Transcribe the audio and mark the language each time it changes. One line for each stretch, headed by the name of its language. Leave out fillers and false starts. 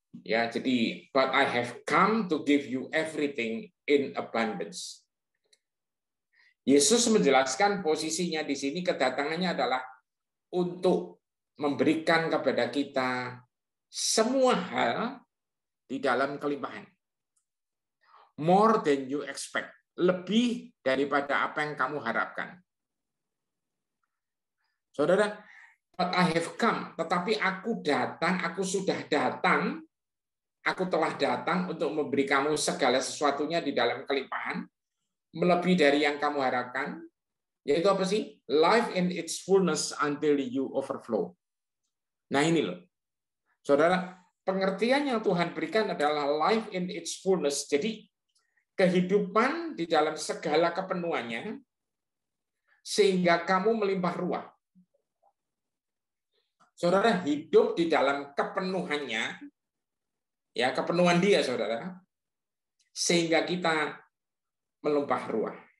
English: Ya, jadi but I have come to give you everything in abundance.
Indonesian: Yesus menjelaskan posisinya di sini, kedatangannya adalah untuk memberikan kepada kita semua hal di dalam kelimpahan.
English: More than you expect,
Indonesian: lebih daripada apa yang kamu harapkan. Saudara,
English: but I have come,
Indonesian: tetapi aku datang, aku sudah datang, aku telah datang untuk memberi kamu segala sesuatunya di dalam kelimpahan, melebihi dari yang kamu harapkan, yaitu apa sih?
English: Life in its fullness until you overflow.
Indonesian: Nah ini loh, saudara, pengertian yang Tuhan berikan adalah
English: life in its fullness.
Indonesian: Jadi kehidupan di dalam segala kepenuhannya, sehingga kamu melimpah ruah. Saudara, hidup di dalam kepenuhannya, ya kepenuhan dia, saudara, sehingga kita melimpah ruah.